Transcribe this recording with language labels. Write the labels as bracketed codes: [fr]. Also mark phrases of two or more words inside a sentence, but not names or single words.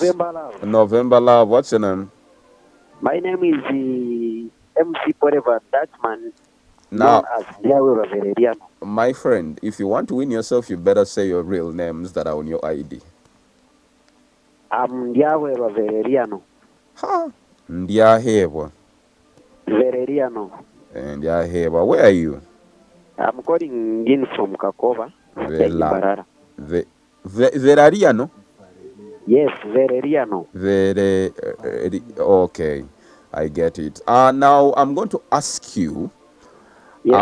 [en] November Love. November Love, what's your name? My name is MC Forever Dutchman, Now, known as Yahweh Valeriano. my friend, if you want to win yourself, you better say your real names that are on your ID. I'm Yahweh Valeriano. Ha! Ndiahebwa. Valeriano. Ndiahebwa. Where are you? I'm calling in from Kakova. Vela. Verariano? Yes, Valeriano. Okay, I get it. Now I'm going to ask you Yes,